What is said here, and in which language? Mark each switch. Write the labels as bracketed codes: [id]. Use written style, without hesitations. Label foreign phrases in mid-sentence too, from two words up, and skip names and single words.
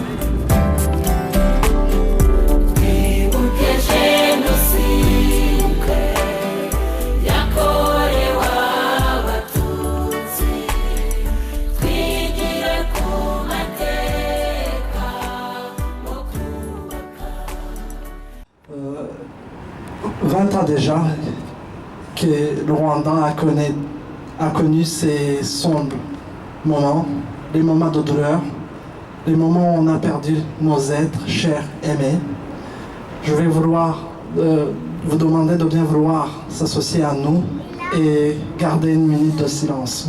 [rw] Twibuke Jenoside yakorewe Abatutsi, twigire ku mateka yo kubaka. [fr] 20 ans déjà que le Rwanda a connu ces sombres moments, les moments de douleur, les moments où on a perdu nos êtres chers, aimés. Je vais vous demander de bien vouloir s'associer à nous et garder une minute de silence.